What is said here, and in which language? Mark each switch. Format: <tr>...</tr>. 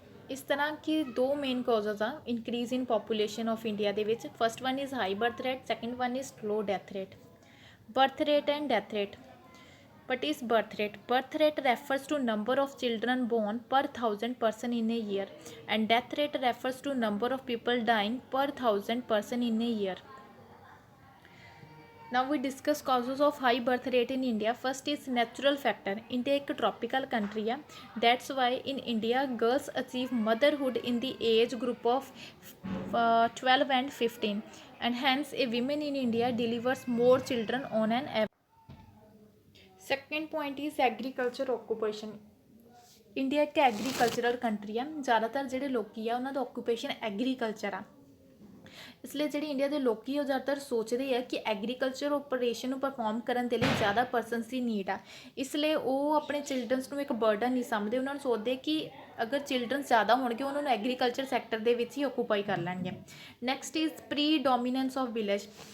<pa>ਇਸ ਤਰ੍ਹਾਂ ਕਿ</pa> <en>ਦੋ main causes ਆ increase in population of India</en> <pa>ਦੇ ਵਿੱਚ</pa> <en>First one is high birth rate second one is low death rate birth rate and death rate. What is birth rate? Birth rate refers to number of children born per 1,000 person in a year and death rate refers to number of people dying per 1,000 person in a year. Now we discuss causes of high birth rate in India. First is natural factor. India एक tropical country है. That's why in India girls achieve motherhood in the age group of 12 and 15 and hence a woman in India delivers more children on an average. Second point is agriculture occupation.</en> <pa>India ਇੱਕ agricultural country ਆ ਜ਼ਿਆਦਾਤਰ ਜਿਹੜੇ ਲੋਕੀ ਆ ਉਹਨਾਂ ਦਾ occupation agriculture ਆ ਇਸ ਲਈ ਜਿਹੜੀ ਇੰਡੀਆ ਦੇ ਲੋਕੀ ਉਹ ਜ਼ਿਆਦਾਤਰ ਸੋਚਦੇ ਆ ਕਿ ਐਗਰੀਕਲਚਰ ਓਪਰੇਸ਼ਨ ਨੂੰ ਪਰਫਾਰਮ ਕਰਨ ਦੇ ਲਈ ਜ਼ਿਆਦਾ ਪਰਸਨਸ ਦੀ ਨੀਡ ਆ ਇਸ ਲਈ ਉਹ ਆਪਣੇ ਚਿਲਡਰਨਸ ਨੂੰ ਇੱਕ ਬਰਡਨ ਨਹੀਂ ਸਮਝਦੇ ਉਹਨਾਂ ਨੂੰ ਸੋਚਦੇ ਕਿ ਅਗਰ ਚਿਲਡਰਨਸ ਜ਼ਿਆਦਾ ਹੋਣਗੇ ਉਹਨਾਂ ਨੂੰ ਐਗਰੀਕਲਚਰ ਸੈਕਟਰ ਦੇ ਵਿੱਚ ਹੀ ਆਕੂਪਾਈ ਕਰ ਲੈਣਗੇ</pa> <en>next is predominance of village</en>